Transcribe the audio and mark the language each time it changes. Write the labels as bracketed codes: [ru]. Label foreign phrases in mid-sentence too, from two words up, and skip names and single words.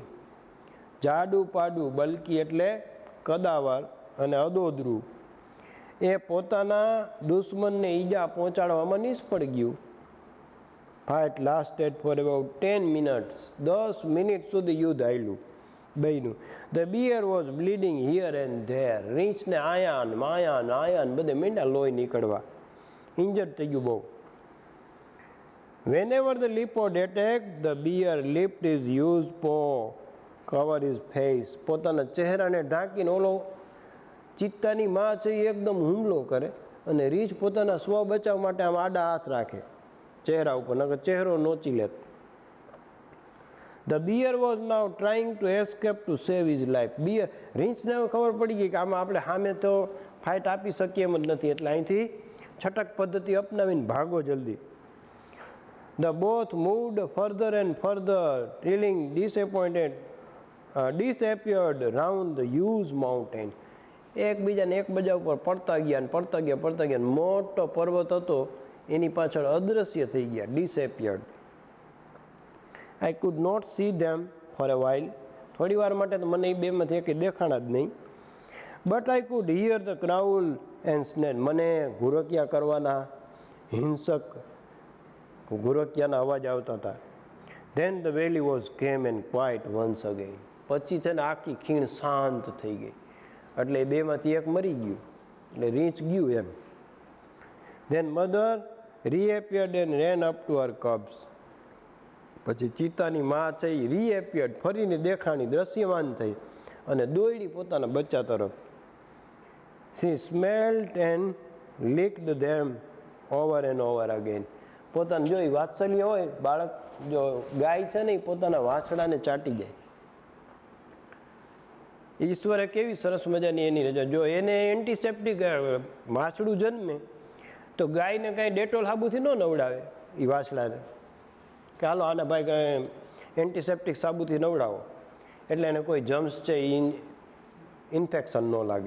[gu] જાડું પાડું, બલ્કી એટલે કદાવર અને અદોદરું, એ પોતાના દુશ્મનને ઈજા પહોંચાડવામાં નિષ્ફળ ગયું. [en] Fight lasted for about 10 minutes. 10 [gu] મિનિટ સુધી યુદ્ધ હાલ્યું બેયનું. [en] The bear was bleeding here and there. [gu] રીંછને આયાન બધે મીંડા લોહી નીકળવા, ઇન્જર્ડ થઈ ગયું બહુ. [en] Whenever the leopard attacked, the bear lifted his huge paw, cover his face. [gu] પોતાના ચહેરાને ઢાંકીને ઓલો ચિત્તાની માં છે એ એકદમ હુમલો કરે, અને રીંછ પોતાના સ્વ બચાવ માટે આમ આડા હાથ રાખે ચહેરા ઉપર, નકર ચહેરો નોચી લેત. [en] The bear was now trying to escape to save his life. [gu] રીંછને ખબર પડી ગઈ કે આમાં આપણે સામે તો ફાઇટ આપી શકીએ એમ જ નથી, એટલે અહીંથી છટક પદ્ધતિ અપનાવીને ભાગો જલ્દી. [en] The both moved further and further, feeling disappeared round the huge mountain. [gu] એકબીજાને એકબીજા ઉપર પડતા ગયા. મોટો પર્વત હતો એની પાછળ અદૃશ્ય થઈ ગયા, [en] disappeared. I could not see them for a while. [gu] થોડી વાર માટે તો મને એ બેમાંથી એકે દેખાણા જ નહીં. [en] But I could hear the growl and snare. [gu] મને ઘુરકિયા કરવાના, હિંસક ઘુરકિયાના અવાજ આવતા હતા. [en] Then the valley was calm and quiet once again. [gu] પછી છે ને આખી ખીણ શાંત થઈ ગઈ, એટલે એ બેમાંથી એક મરી ગયું, એટલે રીંછ ગયું એમ. [en] Then mother reappeared and ran up to her cubs. [gu] પછી ચિત્તાની માં છે એ રીએપિયર્ડ, ફરીને દેખાણી, દ્રશ્યમાન થઈ અને દોડી પોતાના બચ્ચા તરફ. [en] She smelled and licked them over and over again. [gu] પોતાને જો એ વાત્સલ્ય હોય, બાળક જો ગાય છે ને એ પોતાના વાછડાને ચાટી જાય. ઈશ્વરે કેવી સરસ મજાની એની રજા. જો એને એન્ટિસેપ્ટિક વાછડું જન્મે તો ગાયને કાંઈ ડેટોલ સાબુથી ન નવડાવે એ વાછડાને, કે હાલો આના ભાઈ કાંઈ એન્ટિસેપ્ટિક સાબુથી નવડાવો એટલે એને કોઈ જમ્સ છે એ ઇન્ફેક્શન ન લાગે.